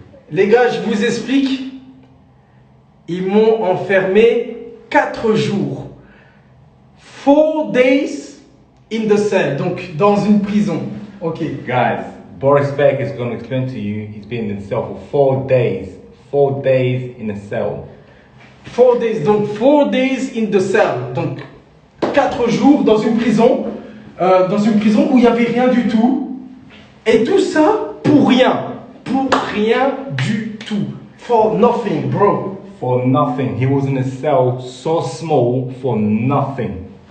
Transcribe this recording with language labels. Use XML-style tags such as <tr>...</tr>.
<fr>Les gars, je vous explique. Ils m'ont enfermé 4 jours.</fr> <en>4 days in the cell,</en> <fr>donc dans une prison.</fr> <en>Okay. Guys, Boris Beck is going to explain to you he's been in cell for 4 days. 4 days in a cell. 4 days,</en> <fr>donc</fr> <en>4 days in the cell,</en> <fr>donc 4 jours dans une prison où il n'y avait rien du tout, et tout ça pour rien du tout,</fr> <en>for nothing, bro. For nothing. He was in a cell so small for nothing.</en>